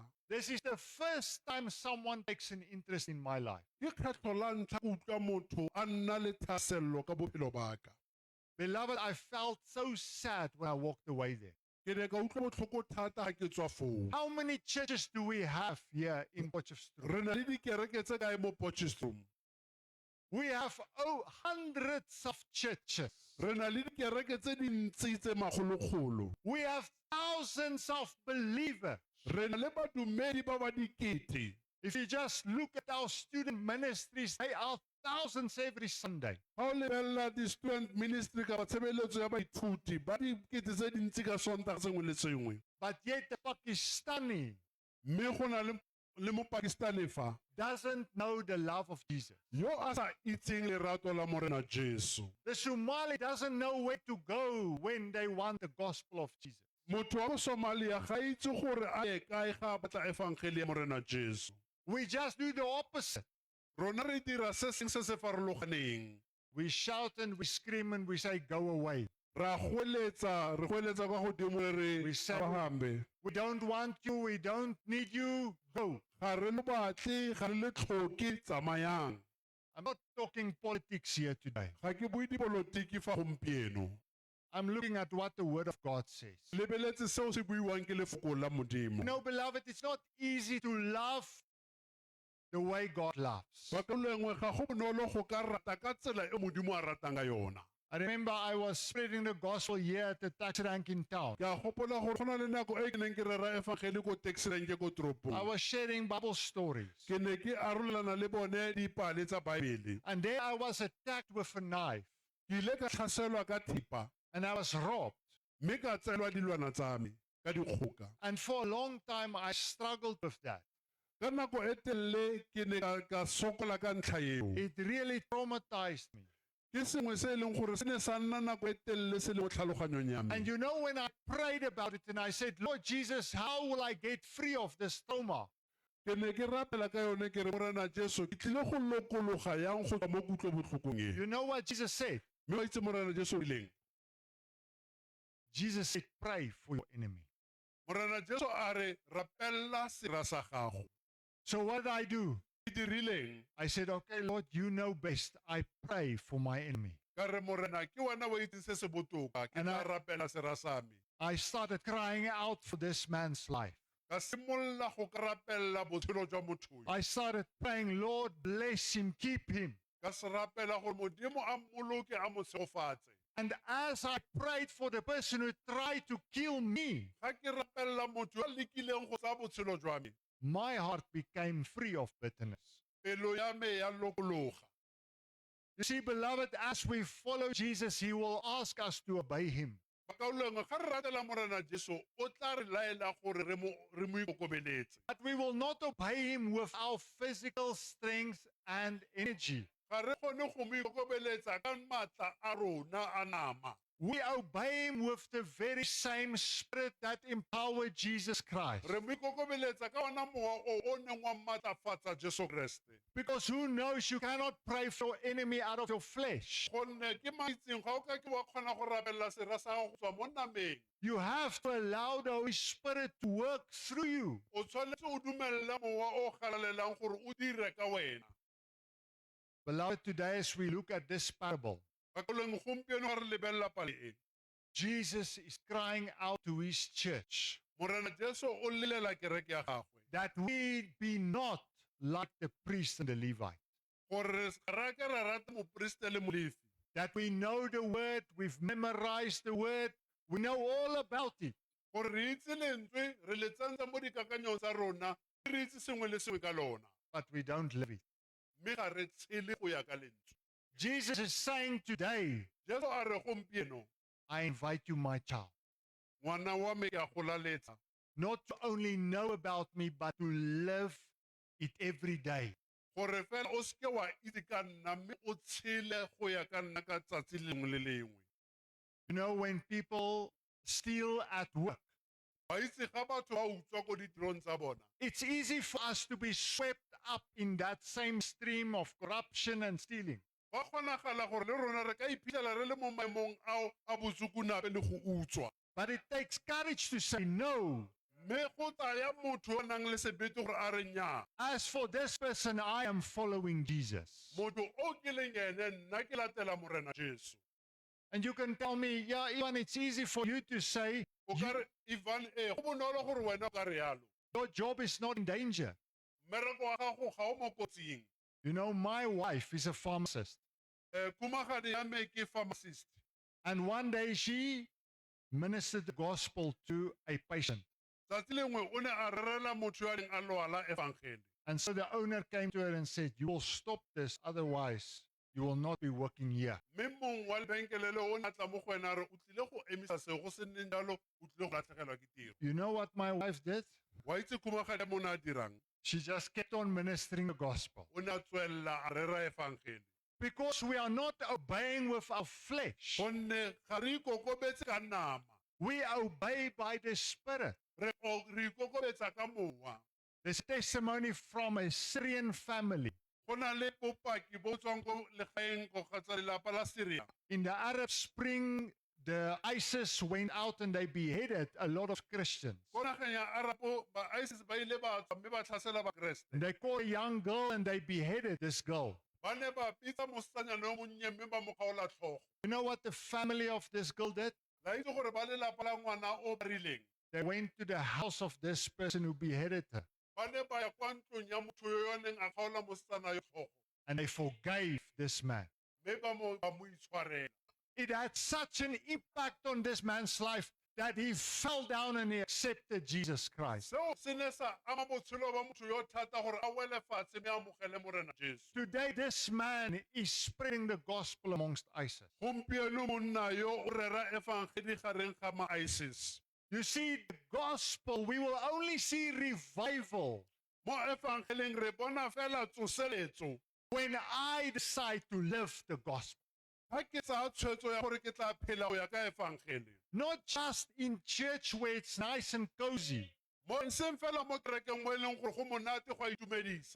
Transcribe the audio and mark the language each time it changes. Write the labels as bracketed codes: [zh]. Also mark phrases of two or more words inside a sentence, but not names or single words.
[en] This is the first time someone takes an interest in my life. [tn] ke kgetlho la ntlha ke utlwa motho a nna le thasello ka bophelo ba ka [en] Beloved, I felt so sad when I walked away there. [tn] ke ne ka utlwa botlhoko thata ga ke tswa foo [en] How many churches do we have here in Potchefstroom? [tn] re na le dikereke tse kae mo Potchefstroom [en] We have hundreds of churches. [tn] re na le dikereke tse dintsi tse magologolo [en] We have thousands of believers. [tn] re na le badumedi ba ba dikete [en] If you just look at our student ministries, they are thousands every Sunday. [tn] ga o lebelela di- [en] student ministry [tn] ka tshebeletso ya baithuti ba dikete tse dintsi ka sontaga sengwe le sengwe [en] But yet the Pakistani [tn] mme go na le mo pakistani fa [en] doesn't know the love of Jesus. [tn] yo a sa itseng lerato la morena jesu [en] The Somali doesn't know where to go when they want the gospel of Jesus. [tn] motho wa Somalia ga itse gore a ye kae ga a batla evangeli ya morena Jesu. [en] We just do the opposite. [tn] Rona re dira se seng se se farologaneng. [en] We shout and we scream and we say, go away. [tn] Re goeletsa kwa godimo re [en] We say- hambe. We don't want you. We don't need you. Go. [tn] Ga re le batle, ga re le tlhoke, tsamayang. [en] I'm not talking politics here today. [tn] Ga ke bue dipolotiki fa gompieno. [en] I'm looking at what the Word of God says. [tn] Lebeletse seo se buiwang ke lefoko la Modimo. [en] You know, beloved, it's not easy to love the way God loves. [tn] Ba ka lengwe ga go bonolo go ka rata ka tsela e Modimo a ratang ka yona. [en] I remember I was spreading the gospel here at the taxi rank in town. [tn] Ke a gopola gore go na le nako e ke neng ke rera evangeli ko [en] taxi rank [tn] ko toropong. [en] I was sharing Bible stories. [tn] Ke ne ke arolelana le bone dipale tsa Baebele. [en] And there I was attacked with a knife. [tn] Ke ile ka tlhaselwa ka thipa, [en] And I was robbed. [tn] mme ka tseelwa dilwana tsa me ka dikgoka. [en] And for a long time I struggled with that. [tn] Ka nako e telele ke ne ka sokola ka ntlha eo. [en] It really traumatized me. [tn] Ke sengwe se e leng gore se ne sa nna nako e telele se le mo tlhaloganyong ya [en] And [tn] me. [en] you know, when I prayed about it and I said, Lord Jesus, how will I get free of this trauma? [tn] Ke ne ke rapela ka yone ke re morena Jesu ke tlile go lokologa yang go tswa mo kutlobotlhokong e. [en] You know what Jesus said? [tn] Mme wa itse morena Jesu o ileng. [en] Jesus said, pray for your enemy. [tn] Morena Jesu a re rapella sera sa gago. [en] So what did I do? [tn] Ke dirileng [en] I said, okay, Lord, you know best. I pray for my enemy. [tn] ka re morena ke wena wa itseng se se botoka ke [en] And [tn] tla [en] I- [tn] rapela sera sa me. [en] I started crying out for this man's life. [tn] Ka simolola go ka rapella botshelo jwa motho yo. [en] I started praying, Lord, bless him, keep him. [tn] Ka se rapela gore Modimo a mmoloke a mo tshegofatse. [en] And as I prayed for the person who tried to kill me, [tn] Ga ke rapella motho yo a lekileng go tsaya botshelo jwa me, [en] my heart became free of bitterness. [tn] pelo ya me ya lokologa. [en] You see, beloved, as we follow Jesus, he will ask us to obey him. [tn] Bakaulengwe ga re ratela morena Jesu o tla re laela gore re mo ikokobeletse. [en] But we will not obey him with our physical strength and energy. [tn] Ga re kgone go mo ikokobeletsa ka maatla a rona a nama. [en] We obey him with the very same spirit that empowered Jesus Christ. [tn] Re mo ikokobeletsa ka ona mowa o neng wa maatlafatsa Jesu Kriste. [en] Because who knows, you cannot pray for your enemy out of your flesh. [tn] Gonne ke maitseng ga o ka ke wa kgona go rapella sera sa gago go tswa mo nameng. [en] You have to allow the Holy Spirit to work through you. [tn] O tshwanetse o dumelela mowa o galalelang gore o dire ka wena. [en] Beloved, today as we look at this parable, [tn] Bakaulengwe gompieno ga re lebelela pale e. [en] Jesus is crying out to his church [tn] Morena Jesu o lelela kereke ya gagwe. [en] that we be not like the priest and the Levite. [tn] Gore ra ke ra rata moporesite le molefi. [en] That we know the word, we've memorized the word, we know all about it. [tn] Gore re itse lentswe re le tsantsa mo dikakanyong tsa rona re itse sengwe le sengwe ka lona [en] But we don't live it. [tn] mme ga re tshele go ya ka lentswe. [en] Jesus is saying today, [tn] Jesu a re gompieno [en] I invite you, my child, [tn] ngwana wa me ke a go laletsa [en] not to only know about me, but to live it every day. [tn] gore fela o seke wa itse ka nna mme o tshele go ya ka nna ka tsatsi lengwe le lengwe. [en] You know, when people steal at work, [tn] Wa itse ga batho ba utswa ko ditirong tsa bona [en] it's easy for us to be swept up in that same stream of corruption and stealing. [tn] ba kgonagala gore le rona re ka iphitlhela re le mo maemong ao a botsukunape le go utswa. [en] But it takes courage to say no. [tn] Mme go tsaya motho yo o nang le sebete gore a re nnyaa. [en] As for this person, I am following Jesus. [tn] Motho o ke leng ene nna ke latela morena Jesu. [en] And you can tell me, yeah, Ivan, it's easy for you to say [tn] O ka re Ivan go bonolo gore wena o ka re yalo. [en] your job is not in danger. [tn] Mmereko wa gago ga o mo kotsing. [en] You know, my wife is a pharmacist. [tn] Kumagadi ya me ke pharmacist. [en] And one day she ministered the gospel to a patient. [tn] Tsatsi lengwe o ne a rerela motho yo a neng a lwala evangeli. [en] And so the owner came to her and said, you will stop this, otherwise you will not be working here. [tn] Mme mong wa lebenkele le o ne a tla mo go wena a re o tlile go emisa seo go se nneng jalo o tlile go latlhegelwa ke tiro. [en] You know what my wife did? [tn] Wa itse Kumagadi mo ne a dirang? [en] She just kept on ministering the gospel. [tn] O ne a tswelela a rera evangeli. [en] Because we are not obeying with our flesh. [tn] Gonne ga re ikokobetse ka nama. [en] We obey by the Spirit. [tn] re ikokobetsa ka mowa. [en] There's testimony from a Syrian family. [tn] Go na le bopaki bo tswang ko legaeng go kgotsa lelapa la Syria. [en] In the Arab Spring, the ISIS went out and they beheaded a lot of Christians. [tn] Ko nageng ya Arapo ba ISIS ba ile ba tswa mme ba tlhasela bakreste. [en] And they caught a young girl and they beheaded this girl. [tn] Ba ne ba pitsa mosetsanyana yo monnye mme ba mo kgaola tlhogo. [en] You know what the family of this girl did? [tn] La itse gore ba lelapa la ngwana o ba rileng. [en] They went to the house of this person who beheaded her [tn] Ba ne ba ya kwa ntlong ya motho yo yo neng a kgaola mosetsana yo tlhogo. [en] and they forgave this man. [tn] Mme ba mo itshwarela. [en] It had such an impact on this man's life that he fell down and he accepted Jesus Christ. [tn] Seo se ne sa ama botshelo ba motho yo thata gore a wele fatshe mme a amogele morena Jesu. [en] Today, this man is spreading the gospel amongst ISIS. [tn] Gompieno monna yo o rera evangeli gareng ga ma-ISIS. [en] You see, the gospel, we will only see revival [tn] Mo evangeleng re bona fela tsoseletso [en] when I decide to live the gospel. [tn] ha ke tsaya tshwetso ya gore ke tla phela go ya ka evangeli. [en] Not just in church where it's nice and cozy, [tn] Mo nseng fela mo kerekeng mo e leng gore go monate go a itumedisa.